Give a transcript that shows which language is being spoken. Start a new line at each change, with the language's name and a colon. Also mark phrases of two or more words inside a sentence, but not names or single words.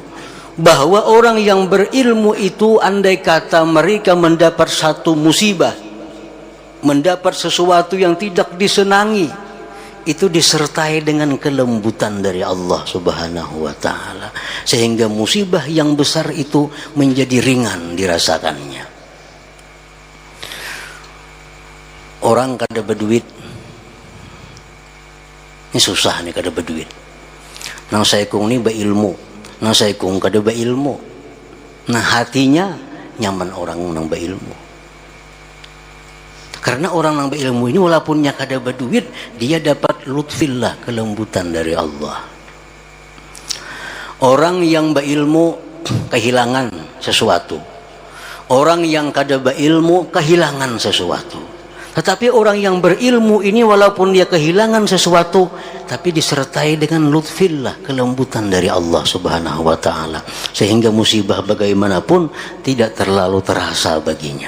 Indonesian: Bahwa orang yang berilmu itu andai kata mereka mendapat satu musibah, mendapat sesuatu yang tidak disenangi, itu disertai dengan kelembutan dari Allah
Arabic: سبحانه وتعالى,
Indonesian: sehingga musibah yang besar itu menjadi ringan dirasakannya.
Banjar: Orang kada berduit, ini susah nih kada berduit. Nang saya kung ini berilmu, nang saya kung kada berilmu. Nah, hatinya nyaman orang nang berilmu.
Indonesian: Karena orang yang berilmu ini walaupun kada berduit, dia dapat lutfillah, kelembutan dari Allah. Orang yang berilmu kehilangan sesuatu. Orang yang kada berilmu kehilangan sesuatu. Tetapi orang yang berilmu ini walaupun dia kehilangan sesuatu, tapi disertai dengan lutfillah, kelembutan dari Allah
Arabic: سبحانه وتعالى,
Indonesian: sehingga musibah bagaimanapun tidak terlalu terasa baginya.